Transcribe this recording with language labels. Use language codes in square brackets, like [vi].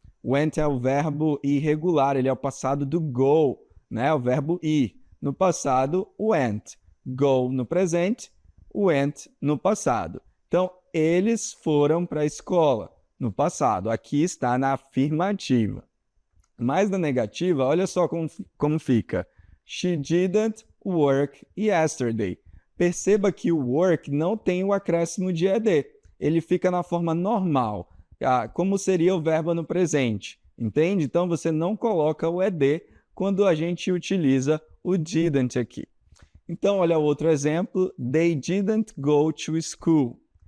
[pt] Went é o verbo irregular, ele é o passado do go, né? O verbo ir. No passado, went. Go no presente, went no passado. Então, eles foram para a escola no passado. Aqui está na afirmativa. Mas na negativa, olha só como fica. [en] She didn't work yesterday. [pt] Perceba que o work não tem o acréscimo de ed. Ele fica na forma normal, como seria o verbo no presente. Entende? Então, você não coloca o ed quando a gente utiliza o didn't aqui. Então, olha outro exemplo. [en] They didn't go to school.